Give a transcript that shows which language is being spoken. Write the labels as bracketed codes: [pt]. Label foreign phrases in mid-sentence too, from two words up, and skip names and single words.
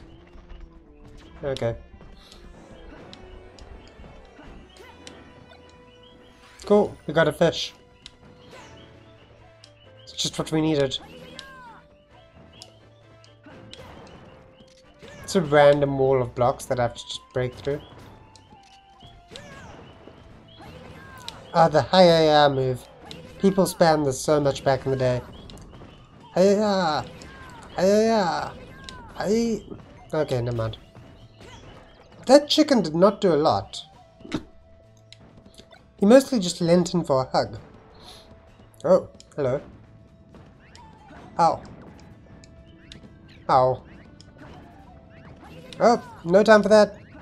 [en] Okay. Cool, we got a fish. It's just what we needed. It's a random wall of blocks that I have to just break through. Ah, the hi-ya-ya move. People spammed this so much back in the day. Hi-ya-ya! Hi-ya-ya! Hi... Okay, never mind. That chicken did not do a lot. He mostly just leant in for a hug. Oh, hello. Ow. Ow. Oh, no time for that.